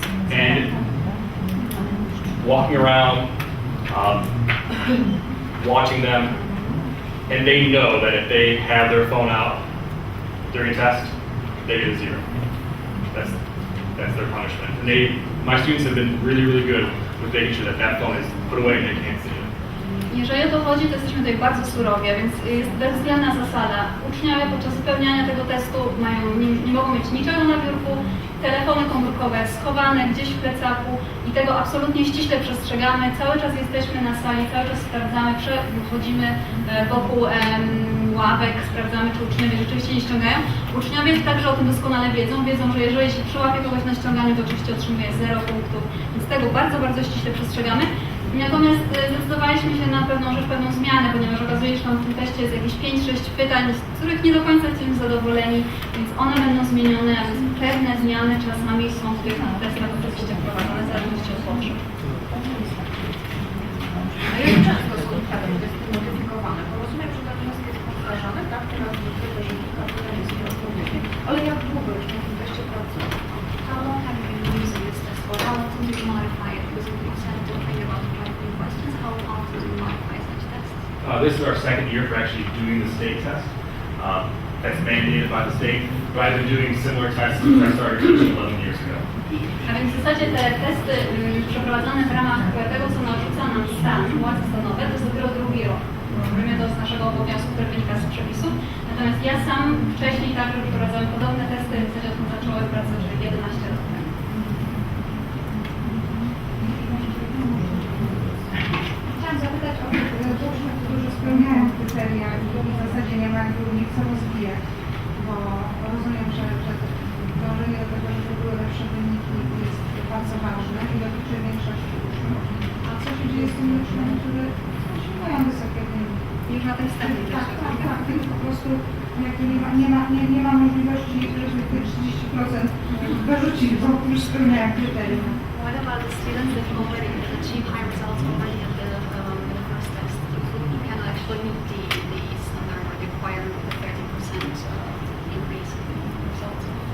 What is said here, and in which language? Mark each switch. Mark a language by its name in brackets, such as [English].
[English] And walking around, watching them, and they know that if they have their phone out during a test, they get a 0. That's their punishment. And my students have been really, really good with making sure that that phone is put away and they can't see it. [Polish] Jeżeli o to chodzi, to jesteśmy tutaj bardzo surowi, więc jest bezwzględna zasada. Uczniowie podczas wypełniania tego testu nie mogą mieć niczego na biurku, telefony komórkowe schowane gdzieś w plecaku i tego absolutnie ściśle przestrzegamy. Cały czas jesteśmy na sali, cały czas sprawdzamy, chodzimy wokół ławek, sprawdzamy, czy uczniowie rzeczywiście nie ściągają. Uczniowie także o tym doskonale wiedzą, że jeżeli się przyłapie kogoś na ściąganiu, to oczywiście otrzymuje 0 punktów, więc tego bardzo, bardzo ściśle przestrzegamy. Natomiast zdecydowaliśmy się na pewną zmianę, ponieważ okazuje się, że tam w tym teście jest jakieś 5-6 pytań, z których nie do końca jesteśmy zadowoleni, więc one będą zmienione, a więc pewne zmiany czasami są w tych testach oczywiście wprowadzone w zależności od potrzeb. A jak często są testy modyfikowane? Bo rozumiem, że ten test jest powtarzany, tak? Teraz widzę, że kilka pytań jest nieodpowiedzi. Ale jak długo już na tym teście pracują? [English] How long have you been using this test for? How often do you modify it? Because you said to think about the writing questions. How often do you modify such tests? This is our second year for actually doing the state test. That's mandated by the state. But I've been doing similar tests since I started teaching 11 years ago. [Polish] A więc w zasadzie te testy przeprowadzane w ramach tego, co narzuca nam stan, władze stanowe, to jest dopiero drugi rok. Robimy to z naszego obowiązku, który wynika z przepisów. Natomiast ja sam wcześniej także przeprowadzałem podobne testy, w zasadzie odkąd zacząłem pracę, że 11 lat temu. Chciałam zapytać o tych uczniów, którzy spełniają kryteria i w zasadzie nie mają nie chcą rozwijać, bo rozumiem, że dążenie do tego, żeby były lepsze wyniki jest bardzo ważne i dotyczy większości uczniów. A co się dzieje z tymi uczniami, którzy mają wysokie wyniki? Już na tym wstępie. Tak, więc po prostu jakby nie ma możliwości, żeby te 30% wyrzucić, bo już spełniają kryterium. [English] What about the students that already achieve high results already at the first test? Who can actually meet the standard or the required 30% increase in results?